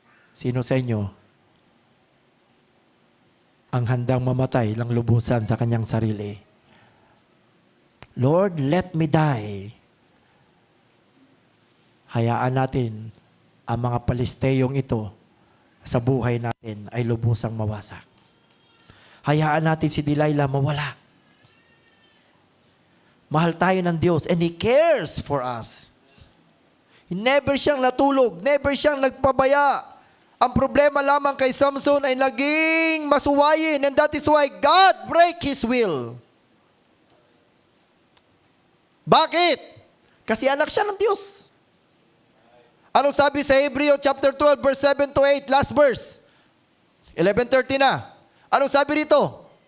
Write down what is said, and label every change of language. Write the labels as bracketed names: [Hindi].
[Filipino] Sino sa inyo ang handang mamatay lang lubusan sa kanyang sarili? [English] Lord, let me die. [Filipino] Hayaan natin ang mga Palisteyong ito sa buhay natin ay lubusang mawasak. Hayaan natin si Delilah mawala. Mahal tayo ng Diyos [English] and He cares for us. [Filipino] Never siyang natulog, never siyang nagpabaya. Ang problema lamang kay Samson ay naging masuwayin, [English] and that is why God break His will. [Filipino] Bakit? Kasi anak siya ng Diyos. Anong sabi sa Hebreo chapter 12 verse 7 to 8, last verse? 11:30 na. Anong sabi rito?